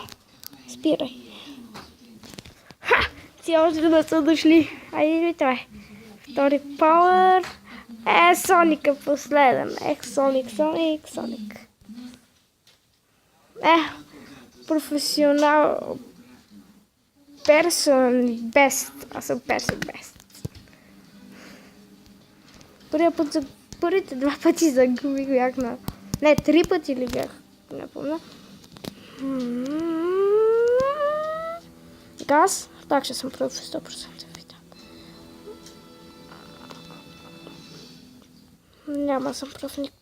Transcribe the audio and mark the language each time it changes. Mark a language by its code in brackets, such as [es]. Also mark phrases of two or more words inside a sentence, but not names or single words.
[bg] Спирай. Си още да са дошли. Айде, това е. Втори пауър. Соник е последен. Соник. Професионал. [en] Person best. [bg] Аз съм [en] person best. [bg] Първите 2 пъти загубих, бях на... Не, 3 пъти ли бях? Не помня. Газ. Так, ще съм прав 100%. Няма съм прав никак.